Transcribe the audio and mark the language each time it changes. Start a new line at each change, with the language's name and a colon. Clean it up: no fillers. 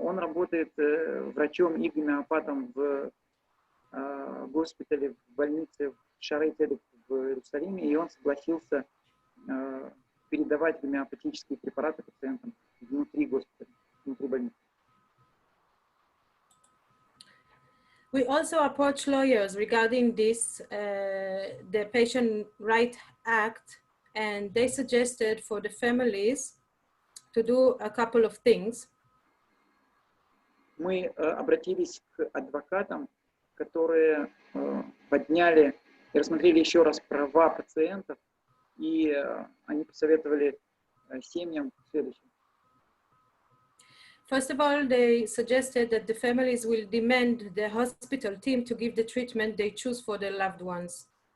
Russian: Он работает врачом и гомеопатом в госпитале, в больнице в Шаарей Цедек в Иерусалиме, и он согласился передавать гомеопатические препараты пациентам внутри госпиталя, внутри больницы.
English: We also approached lawyers regarding this, the Patient Right Act, and they suggested for the families to do a couple of things.
Russian: Мы обратились к адвокатам, которые подняли и рассмотрели еще раз права пациентов, и они посоветовали семьям следующее.
English: First of all, they suggested that the families will demand the hospital team to give the treatment they choose for their loved ones.